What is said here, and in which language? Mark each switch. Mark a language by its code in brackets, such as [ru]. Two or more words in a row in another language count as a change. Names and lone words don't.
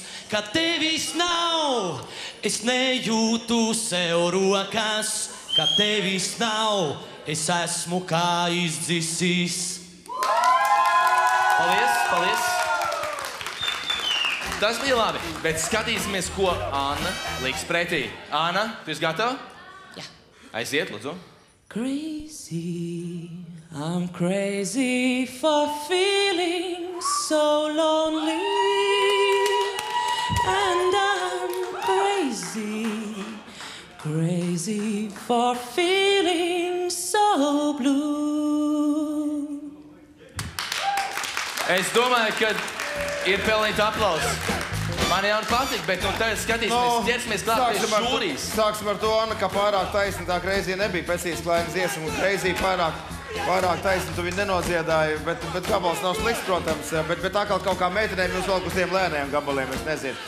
[lv] Kad tevis nav, es nejūtu sev rokas, kad tevis nav, es esmu kā izdzisis. Paldies. Tas bija labi, bet skatīsimies, ko Anna liks pretī. Anna, tu esi gatava? Jā. Aiziet, lūdzu. [en] Crazy, I'm crazy for feeling so lonely. And I'm crazy for feeling so blue. [lv] Es domāju, ka ir pelnīti aplausi. Man jau patīk, bet tagad skatīsimies, ķersimies klāt pie žūrijas. Sāksim ar to, Anna, ka pārāk taisni tā Crazy nebija. Pēcīs klājums dziesmu, un Crazy pārāk taisni tu viņu nenodziedāji, bet gabals nav slikts, protams, bet atkal kaut kā meitenēm jūs vēl uz tiem lēniem gabaliem, es nezinu.